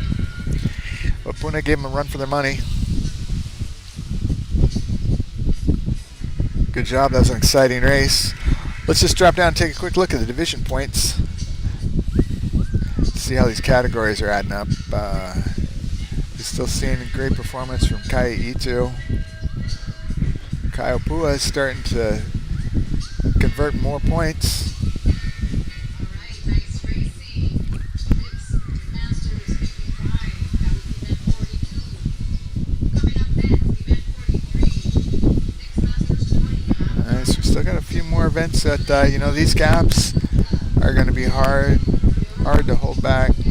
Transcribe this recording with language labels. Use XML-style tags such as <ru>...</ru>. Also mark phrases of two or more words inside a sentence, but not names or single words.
<en>But Puna gave them a run for their money. Good job, that was an exciting race. Let's just drop down and take a quick look at the division points. See how these categories are adding up. You're still seeing a great performance from ʻEhitu. Opua is starting to convert more points. Nice, we still got a few more events that, you know, these gaps are going to be hard to hold back.</en>